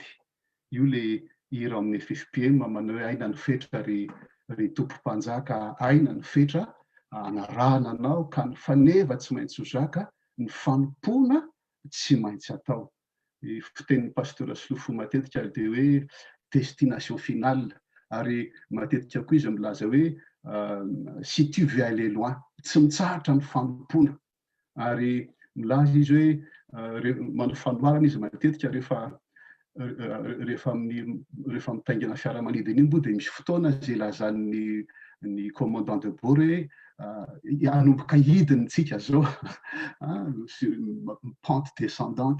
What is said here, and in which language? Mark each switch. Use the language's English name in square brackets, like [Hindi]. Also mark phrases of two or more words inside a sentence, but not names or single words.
[Malagasy] Io le hira amin'ny FFPM manao hoe aina ny fetra ry tompo-mpanjaka, aina ny fetra anarahana anao, ka ny faneva tsy maintsy ho zaka, ny fanompoana tsy maintsy atao. Fitenin'ny pasteur Solofo matetika dia hoe [French] destination finale, [Malagasy] ary matetika koa izy milaza hoe [French] si tu veux aller loin, [Malagasy] tsy mitsahatra ny fanompoana. Ary milaza izy hoe manao fanoharana izy matetika rehefa mitaingina fiaramanidina iny moa dia misy fotoana izay ilazan'ny [French] commandant de bord [Malagasy] hoe hanomboka hidiny tsika zao, [French] pente descendante.